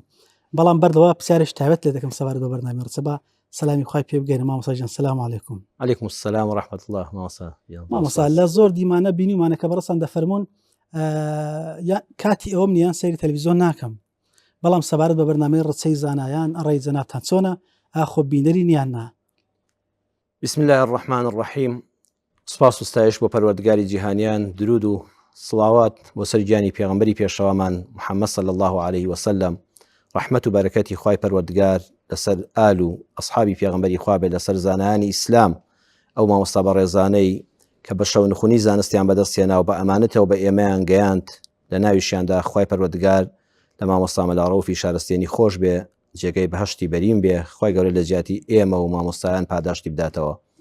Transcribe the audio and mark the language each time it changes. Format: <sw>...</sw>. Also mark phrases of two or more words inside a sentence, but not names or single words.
<ckb>بەڵام بەردەوە پرسیارێک تایبەت لێ دەکەم سەبارەت بە بەرنامەی ڕچە بە سەلامی خوای پێ بگەێنە مامۆستا جان.</ckb> <ar>سەلام عەلەیکوم. عەلەیکوم السەلام وەڕەحمەتوڵڵاه.</ar> <ckb>مامۆستا لە زۆر دیمانە بینیمانە کە بەڕەسان دەفەرمونون کاتی ئەوەم نیان سەیری تەلەڤیزیۆن ناکەم، بەڵام سەبارەت بە بەرنامەی ڕچەی زانایان ئەڕێی جەنابتان چۆنە؟ ئاخۆ بینەری نیان نا؟</ckb> <ar>بسم الله الرحمن الرحیم.</ar> <ckb>سپاس و ستایش بۆ پەروەردگاری جیهانیان، درود و سڵاوات بۆ سەر گیانی پێغەمبەری پێشەوامان محەممەد</ckb> <ar>صلی الله عليه وسلم،</ar> <ckb>ڕەحمەت و بەرەکەتی خوای پەروەردگار لەسەر ئال و ئەسحابی پێغەمبەری خوا بێت، لەسەر زانایانی ئیسلام، ئەو مامۆستا بەڕێزانەی کە بە شەونخوونی زانستیان بەدەستێنا و بە ئەمانەتەوە بە ئێمەیان گەیاند، لە ناویشیاندا خوای پەروەردگار لە مامۆستا مەلاڕەوفی شارستێنی خۆش بێ، جێگەی بەهشتی بەرین بێ، خی گەورە لە جیاتی ئێمە و مامۆستایان پاداشتی بداتەوە.</ckb>